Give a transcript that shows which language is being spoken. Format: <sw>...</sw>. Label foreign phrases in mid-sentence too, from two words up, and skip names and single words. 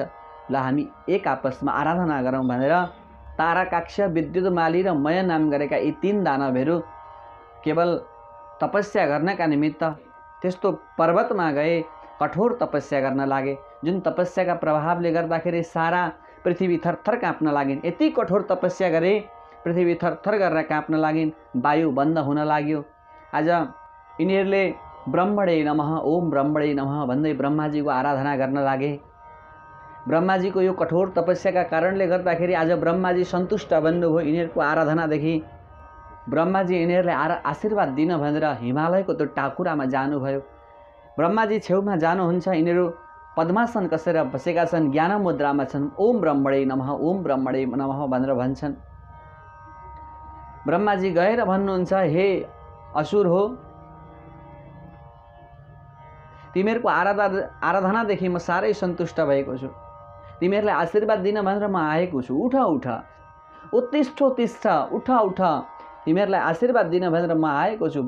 <ne>ल हामी एक आपसमा आराधना गरौँ भनेर ताराकाक्ष, विद्युतमाली र मय नाम गरेका यी 3 दानवहरू केवल तपस्या गर्नका निमित्त त्यस्तो पर्वतमा गए, कठोर तपस्या गर्न लागे। जुन तपस्याका प्रभावले गर्दाखेरि सारा पृथ्वी थरथर काँप्न लागिन्। यति कठोर तपस्या गरे, पृथ्वी थरथर गरेर काँप्न लागिन्, वायु बन्द हुन लाग्यो। आज यिनीहरूले</ne> <sa>ब्रह्मणे नमः, ओम ब्रह्मणे नमः</sa> <ne>भन्दै ब्रह्माजीको आराधना गर्न लागे। ब्रह्माजीको यो कठोर तपस्याका कारणले गर्दाखेरि आज ब्रह्माजी सन्तुष्ट बन्नुभयो यिनीहरूको आराधनादेखि। ब्रह्माजी यिनीहरूलाई आशीर्वाद दिन भनेर हिमालयको त्यो टाकुरामा जानुभयो। ब्रह्माजी छेउमा जानुहुन्छ, यिनीहरू पद्मासन कसेर बसेका छन्, ज्ञान मुद्रामा छन्।</ne> <sa>ओम ब्रह्मणे नमः, ओम ब्रह्मणे नमः</sa> <ne>भनेर भन्छन्। ब्रह्माजी गएर भन्नुहुन्छ, हे असुर हो, तिमीहरूको आराधनादेखि म साह्रै सन्तुष्ट भएको छु। तिमीहरूलाई आशीर्वाद दिन भनेर म आएको छु। उठ उठ,</ne> <sa>उत्तिष्ठ उत्तिष्ठ,</sa> <ne>उठ उठ, तिमीहरूलाई आशीर्वाद दिन भनेर म आएको छु।</ne>